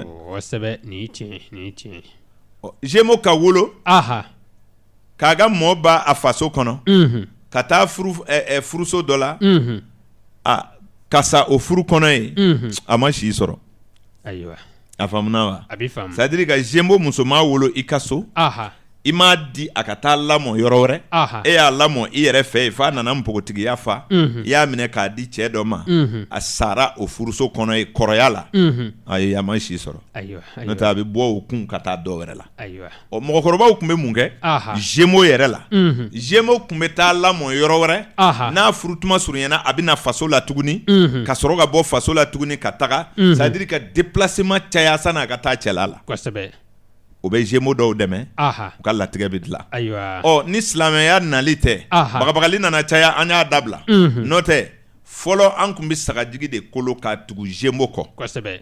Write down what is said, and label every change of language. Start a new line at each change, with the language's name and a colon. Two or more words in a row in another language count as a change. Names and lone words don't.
Bambara: kosɛbɛ nin ye tiɲɛ nin ye tiɲɛ Gémeaux ka wolo aha k'a ka mɔɔ ba a faso kɔnɔ ka taa furuso dɔ la ka sa o furu kɔnɔ ye a ma si sɔrɔ ayiwa a faamuna wa a b'i faamu
French: c'est-à-dire
Bambara: ka Gémeaux musoman wolo i ka so aha i m'a di a ka taa lamɔ yɔrɔ wɛrɛ aha e y'a lamɔ i yɛrɛ fɛ yen f'a nana npogotigiya fa i y'a minɛ k'a di cɛ dɔ ma a sara o furuso kɔnɔ ye kɔrɔya la ayi a ma si sɔrɔ ayiwa n'o tɛ a bɛ bɔ o kun ka taa dɔ wɛrɛ la ayiwa mɔgɔkɔrɔbaw tun bɛ mun kɛ Gémeaux yɛrɛ la Gémeaux tun bɛ taa lamɔ yɔrɔ wɛrɛ n'a furutuma surunyana a bɛ na faso la tuguni ka sɔrɔ ka bɔ faso la tuguni ka taga
French: c'est-à-dire
Bambara: ka déplacement caya san'a ka taa cɛla la kosɛbɛ o bɛ Gémeaux dɔw dɛmɛ u ka latigɛ bɛ dilan ayiwa ni silamɛya nali tɛ bagabagali nana caya an y'a dabila n'o tɛ fɔlɔ an tun bɛ sagajigi de kolo ka tugu Gémeaux kɔ kosɛbɛ